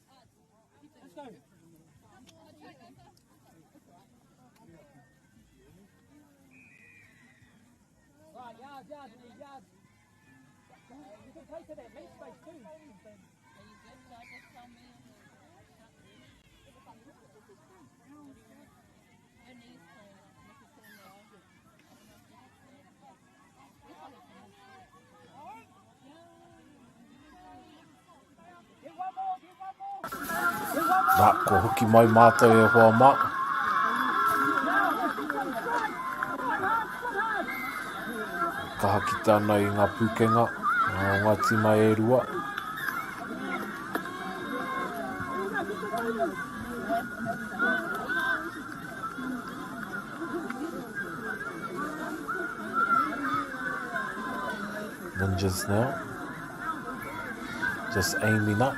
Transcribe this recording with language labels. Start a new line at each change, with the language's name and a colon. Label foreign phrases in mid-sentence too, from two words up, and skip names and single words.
English: Let's go. Right, yards, yards. You can play to that left space too. Are you good? So just tell me. Your knees cold.
Māori: Nā, ko hoki mai mātou e hoa mā. Ka haki tāna i ngā pūkenga, o ngā tima e rua.
English: Ninjas now. Just aiming up.